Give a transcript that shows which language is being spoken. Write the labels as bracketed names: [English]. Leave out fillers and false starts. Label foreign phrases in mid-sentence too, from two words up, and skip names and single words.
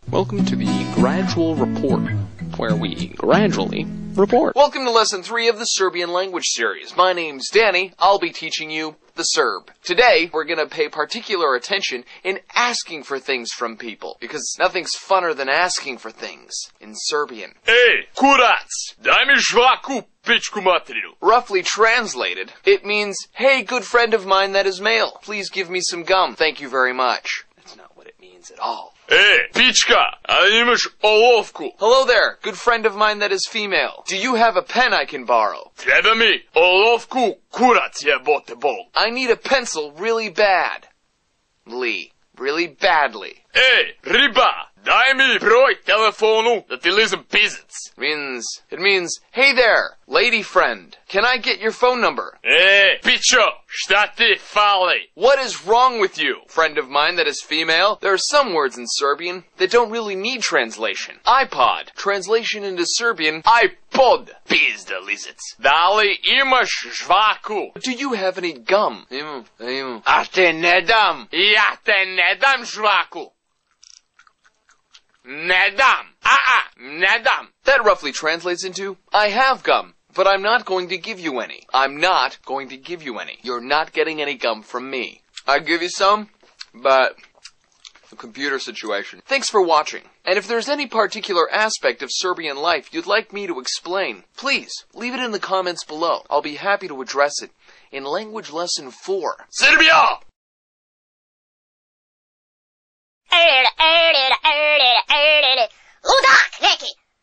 [English] Welcome to the Gradual Report, where we gradually report. Welcome to Lesson 3 of the Serbian Language series. My name's Danny. I'll be teaching you the Serb. Today, we're gonna pay particular attention in asking for things from people, because nothing's funner than asking for things in Serbian. [Serbian] Ej, kurac, daj mi žvaku, pičku materinu. [English] Roughly translated, it means, hey, good friend of mine that is male, please give me some gum. Thank you very much. That's not what it means at all. [Serbian] Ej, pička, ali imaš olovku? [English] Hello there, good friend of mine that is female. Do you have a pen I can borrow? [Serbian] Treba mi olovku, kurac jebote bol. [English] I need a pencil really bad. Really badly. [Serbian] Ej, riba, daj mi broj telefonu da ti lizam pizac. [English] It means, hey there, lady friend, can I get your phone number? [Serbian] Ej, pičo, šta ti fali? [English] What is wrong with you, friend of mine that is female? There are some words in Serbian that don't really need translation. iPod, translation into Serbian, iPod. [Serbian] Pizda lizac. Da li imaš žvaku? [English] Do you have any gum? Imam. [Serbian] A te ne dam. Ja te ne dam žvaku. Ne dam. Ne dam. [English] That roughly translates into, I have gum, but I'm not going to give you any. I'm not going to give you any. You're not getting any gum from me. I'll give you some, but the computer situation. Thanks for watching. And if there's any particular aspect of Serbian life you'd like me to explain, please leave it in the comments below. I'll be happy to address it in Language Lesson 4. [Serbian] Srbija! Ludak neki!